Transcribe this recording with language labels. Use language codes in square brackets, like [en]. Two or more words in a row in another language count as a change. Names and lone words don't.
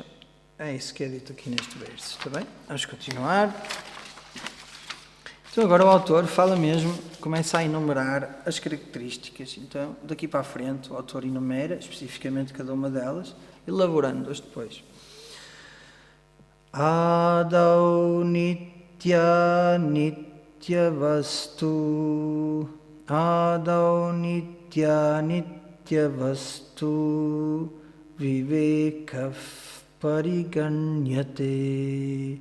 [pt] É isso que é dito aqui neste verso. Está bem? Vamos continuar. Então agora o autor fala mesmo, começa a enumerar as características. Então, daqui para a frente, o autor enumera especificamente cada uma delas, elaborando-as depois. [sa] Adau nitya nitya vastu. Adau nitya nitya vastu. Vivekav pariganyate.